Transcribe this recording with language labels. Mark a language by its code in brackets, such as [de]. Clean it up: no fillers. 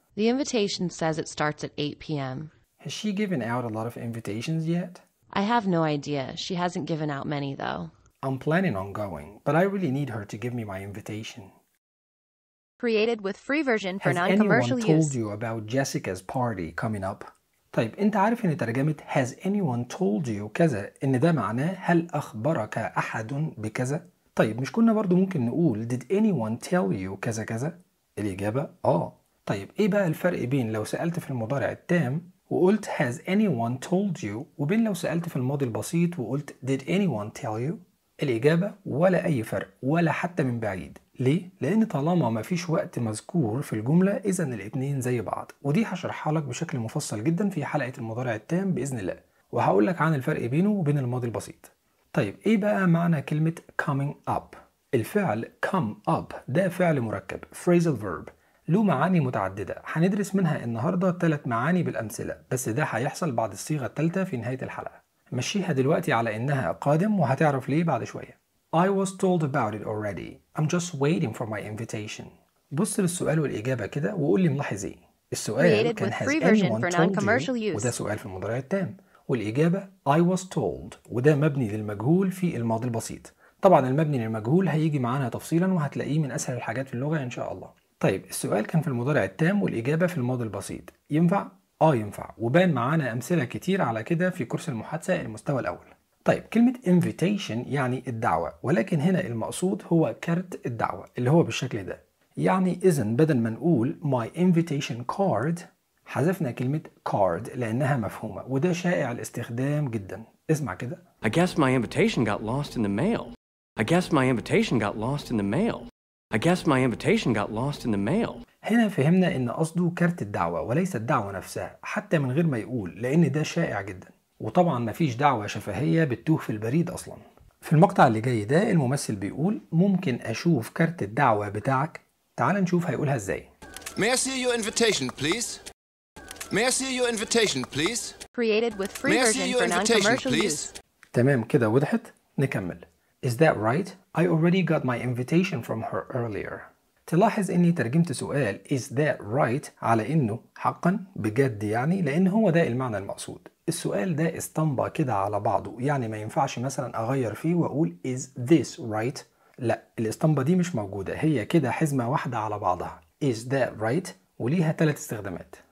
[en] The invitation says it starts at 8 p.m. Has she given out a lot of invitations yet? I have no idea. She hasn't given out many, though. I'm planning on going, but I really need her to give me my invitation. Created with free version for has non-commercial anyone told use. You about Jessica's party coming up? [ar] طيب انت عارف ان ترجمة [en] has anyone told you [ar] كذا ان ده معناه هل اخبرك احد بكذا؟ طيب مش كنا برضو ممكن نقول [en] did anyone tell you [ar] كذا كذا؟ الاجابة اه. طيب ايه بقى الفرق بين لو سألت في المضارع التام وقلت [en] has anyone told you [ar] وبين لو سألت في الماضي البسيط وقلت [en] did anyone tell you؟ [ar] الإجابة ولا أي فرق ولا حتى من بعيد. ليه؟ لأن طالما ما فيش وقت مذكور في الجملة إذن الاثنين زي بعض، ودي هشرحها لك بشكل مفصل جدا في حلقة المضارع التام بإذن الله، وهقول لك عن الفرق بينه وبين الماضي البسيط. طيب إيه بقى معنى كلمة coming up؟ الفعل come up ده فعل مركب phrasal verb له معاني متعددة، هندرس منها النهاردة ثلاث معاني بالأمثلة، بس ده هيحصل بعد الصيغة الثالثة في نهاية الحلقة. مشيها دلوقتي على إنها قادم وهتعرف ليه بعد شوية. [en] I was told about it already. I'm just waiting for my invitation. [ar] بص للسؤال والإجابة كده وقول لي ملاحظ إيه. السؤال كان [en] has anyone told you [ar] وده سؤال في المضارع التام، والإجابة [en] I was told [ar] وده مبني للمجهول في الماضي البسيط. طبعا المبني للمجهول هيجي معانا تفصيلا وهتلاقيه من أسهل الحاجات في اللغة إن شاء الله. طيب السؤال كان في المضارع التام والإجابة في الماضي البسيط، ينفع؟ اه ينفع، وبان معانا امثله كتير على كده في كورس المحادثه المستوى الاول. طيب كلمه invitation يعني الدعوه، ولكن هنا المقصود هو كارت الدعوه اللي هو بالشكل ده. يعني اذن بدل ما نقول [en] my invitation card [ar] حذفنا كلمه card لانها مفهومه، وده شائع الاستخدام جدا. اسمع كده. [en] I guess my invitation got lost in the mail. I guess my invitation got lost in the mail. I guess my invitation got lost in the mail. [ar] هنا فهمنا ان قصده كارت الدعوة وليس الدعوة نفسها حتى من غير ما يقول، لان ده شائع جدا، وطبعا مفيش دعوة شفهية بتتوه في البريد اصلا. في المقطع اللي جاي ده الممثل بيقول ممكن اشوف كارت الدعوة بتاعك؟ تعال نشوف هيقولها ازاي. [en] May I see your invitation please? May I see your invitation please? Created with free May I see your invitation please? [ar] تمام كده وضحت. نكمل. [en] Is that right? I already got my invitation from her earlier. [ar] تلاحظ اني ترجمت سؤال [en] is that right [ar] على انه حقا بجد، يعني لان هو ده المعنى المقصود. السؤال ده استنبى كده على بعضه، يعني ما ينفعش مثلا اغير فيه واقول [en] is this right. [ar] لا، الاستنبى دي مش موجودة، هي كده حزمة واحدة على بعضها [en] is that right، [ar] وليها ثلاث استخدامات.